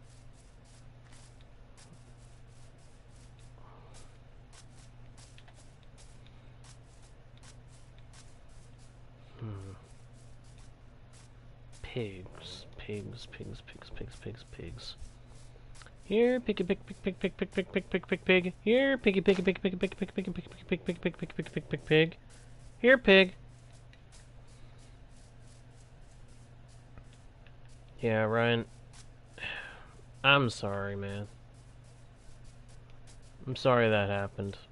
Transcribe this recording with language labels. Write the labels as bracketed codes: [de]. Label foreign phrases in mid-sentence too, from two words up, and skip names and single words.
[en] Pigs. Here, piggy pig pig pig pig pig pig pig pig pig pig. Here, piggy piggy pig pig pig pig pig pig pig pig pig pig pig pig pig pig. Here, pig. Yeah, Ryan. I'm sorry, man. I'm sorry that happened.